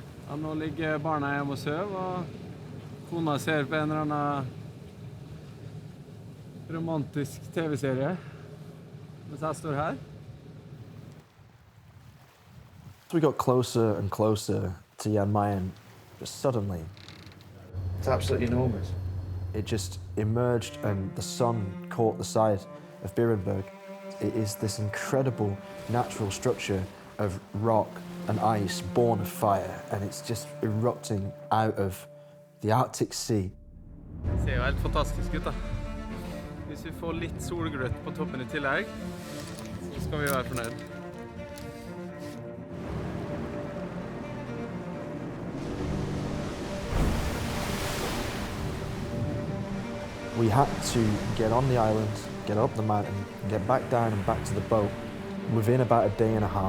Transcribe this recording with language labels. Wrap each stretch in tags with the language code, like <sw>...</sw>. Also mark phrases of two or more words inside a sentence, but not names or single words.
<no>Ja, nå ligger barna hjemme og sover, og kona ser på en eller annen romantisk TV-serie, mens jeg står her.</no> <en>As we got closer and closer to Jan Mayen, suddenly, It's absolutely enormous. it just emerged and the sun caught the side of Beerenberg. It is this incredible natural structure of rock and ice born of fire, and it's just erupting out of the Arctic Sea.</en> <no>Det ser jo helt fantastisk ut da. Hvis vi får litt solgløtt på toppen i tillegg, så skal vi være fornøyd.</no> <en>We had to get on the island, get up the mountain, get back down and back to the boat within about a day and a half.</en>